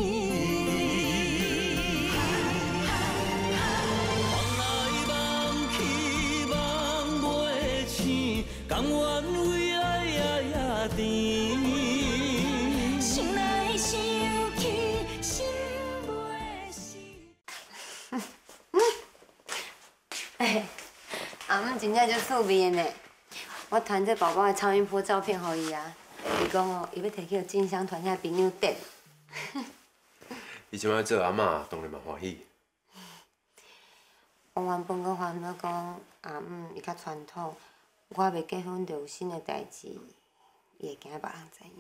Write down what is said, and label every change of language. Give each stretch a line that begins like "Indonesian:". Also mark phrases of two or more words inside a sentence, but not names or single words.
Min Nan Chinese: 梦来梦去梦袂醒，甘愿为爱夜夜甜。心来想去心袂死。阿姆真正足趣味的呢。我传这宝宝的超音波照片给伊啊，伊讲哦，伊要摕去进香团遐朋友点。伊即摆做阿嬷，当然嘛欢喜。我原本阁烦恼讲阿姆伊较传统，我未结婚就有新的代志，伊会惊别人知影。